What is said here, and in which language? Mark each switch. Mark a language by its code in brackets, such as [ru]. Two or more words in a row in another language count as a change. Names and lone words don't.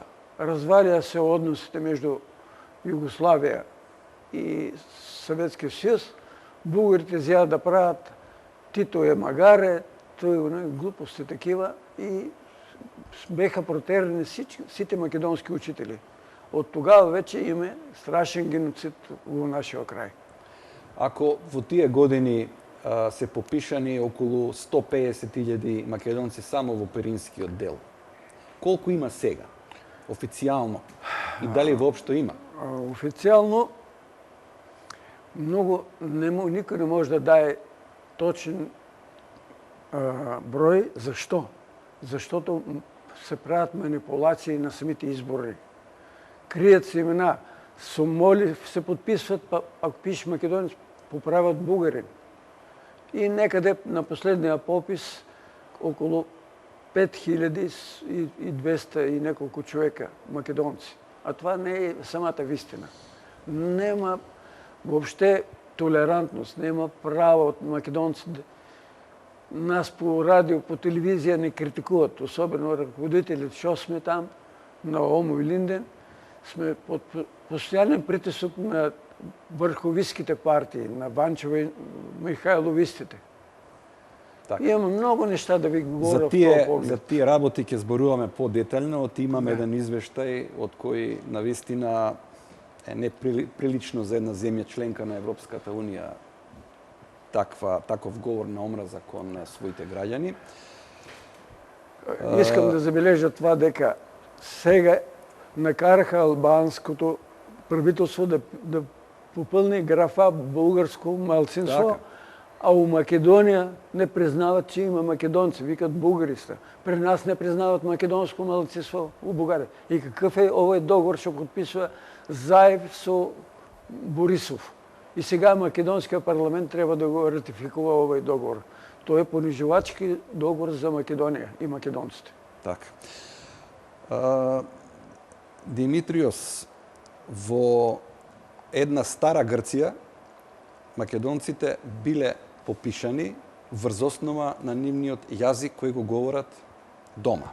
[bg] Разваля се односите между Югославия и Съветския съюз. Българите зя да правят Тито е магаре, глупости такива, и беха протерени сите македонски учители. От тогава вече има страшен геноцид во нашия крај. [mk] Ако во тие години се попишани околу 150.000 македонци само во Пиринскиот дел, колку има сега? Официјално? И дали воопшто има? Официјално много никој не може да даде точен број. Защо? [bg] Защото се правят манипулации на самите избори. Крият се имена. Сомоли се подписват, ако пише македонец, поправят бугарин. [mk] И некаде на последния попис околу 5200 и неколку човека македонци. [bg] А това не е самата вистина. Нема въобще толерантност, нема право от македонците. Нас по радио, по телевизия не критикуват, особено ръководителите, що сме там, на Омо и Линден, сме под постоянен притиск на върховистските партии, на Банчева и Михайловистите. Така. Имам много неща да ви говоря [mk] За тие работи ќе зборуваме по-детално, имаме еден извештај од кој навистина е неприлично за една земја членка на Европската Унија таков говор на омраза кон своите граѓани. [bg] Искам да забележа това дека сега накараха албанското правителство да попълни графа българско малцинство, а у Македония не признават, че има македонци. Викат българиста. При нас не признават македонско малцинство у България. И какъв е овој договор, што подписва Заев со Борисов? И сега македонския парламент трябва да го ратификува овој договор. [mk] Тоа е понижувачки договор за Македонија и македонците. Така. Димитриос, во една стара Грција, македонците биле попишани врз основа на нивниот јазик кој го говорат дома.